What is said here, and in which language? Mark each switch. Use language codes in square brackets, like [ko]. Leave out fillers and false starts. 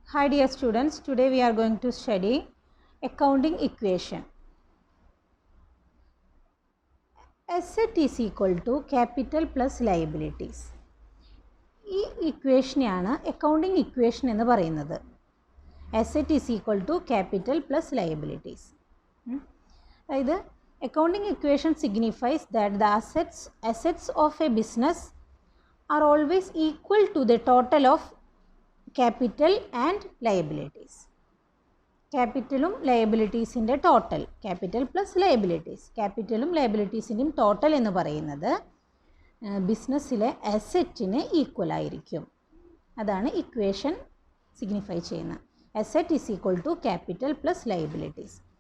[en] Hi dear students, today we are going to study accounting equation. Asset is equal to capital plus liabilities. [ml] ഈ ഇക്വേഷനെയാണ് accounting equation എന്ന് പറയുന്നത്. [en] Asset is equal to capital plus liabilities. അതായത് accounting equation signifies that the assets of a business are always equal to the total of capital and liabilities. [ml] ക്യാപിറ്റലും ലയബിലിറ്റീസിൻ്റെ total, capital plus liabilities, ക്യാപിറ്റലും ലയബിലിറ്റീസിൻ്റെയും total എന്ന് പറയുന്നത് ബിസിനസ്സിലെ അസറ്റിന് equal ആയിരിക്കും. അതാണ് equation signify ചെയ്യുന്നത്. [en] Asset is equal to capital plus liabilities.